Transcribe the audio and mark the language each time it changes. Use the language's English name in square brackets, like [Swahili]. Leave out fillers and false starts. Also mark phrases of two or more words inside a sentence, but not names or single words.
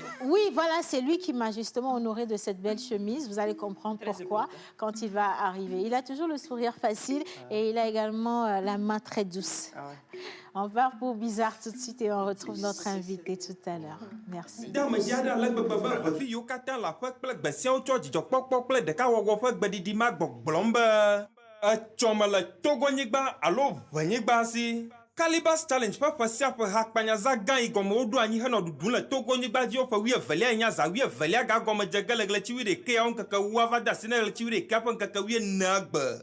[French] Oui, voilà, c'est lui qui m'a justement honoré de cette belle chemise. Vous allez comprendre Très pourquoi important. quand il va arriver. Il a toujours le sourire facile et il a également la main très douce. On part pour Bizarre tout de suite et on retrouve notre invité tout à l'heure. Merci. [Ewe] Dame dia ɖe ale gbegbe be ɖevi yiwo katã le aƒe kple gbe siawo tsɔ dzidzɔkpɔkpɔ kple ɖekawɔwɔ ƒe gbeɖiɖi ma gbɔgblɔm be etsɔ me le Togonyigba alo Ʋenyigba si Calibas Challenge ƒe ƒe sia ƒe hakpanyaza gã yi gɔme woɖo anyi henɔ ɖuɖum le Togonyigba dzi ƒe 12 nya za 12 gagɔme dze ge le ɣleti 11 ŋkeke wu ava de asi ne ɣleti 11 ƒe ŋkeke 14 gbe.